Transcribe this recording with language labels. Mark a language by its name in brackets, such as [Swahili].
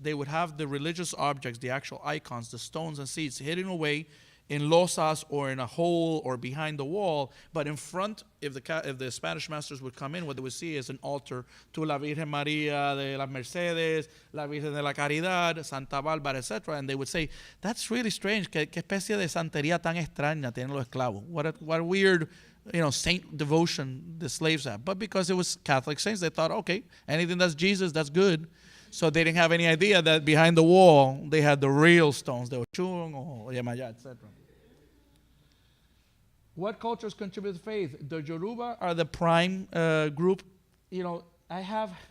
[English] They would have the religious objects, the actual icons, the stones and seeds, hidden away in losas or in a hole or behind the wall. But in front, if the Spanish masters would come in, what they would see is an altar to La Virgen María de las Mercedes, La Virgen de la Caridad, Santa Bárbara, etc. And they would say, that's really strange. [Spanish] ¿Qué especie de santería tan extraña tienen los esclavos? [English] What a weird saint devotion the slaves have. But because it was Catholic saints, they thought, okay, anything that's Jesus, that's good. So they didn't have any idea that behind the wall, they had the real stones. They were Ochun or Yemaya, etc. What cultures contribute to faith? The Yoruba are the prime group. I have